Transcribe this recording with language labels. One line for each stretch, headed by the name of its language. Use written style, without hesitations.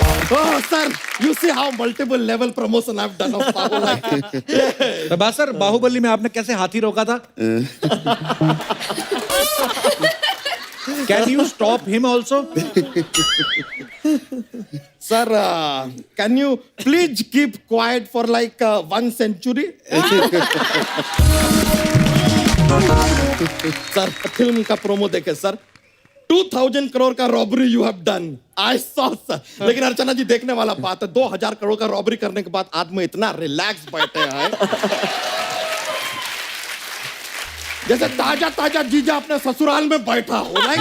English: Oh, sir, you see how multiple level promotion I've done of Saho, like, yeah.
Hindi: Prabhas sir, Baahubali में आपने कैसे हाथी रोका था?
English: Can you stop him also? Sir, can you please keep quiet for like 1 century?
Hindi: Sir film का promo देखे sir, 2000 crore का robbery
English: You have done, I saw sir.
Hindi: लेकिन अर्चना जी देखने वाला बात है, 2000 करोड़ का रॉबरी करने के बाद आदमी इतना रिलैक्स बैठे हैं जैसे ताजा ताजा जीजा अपने ससुराल में बैठा हो।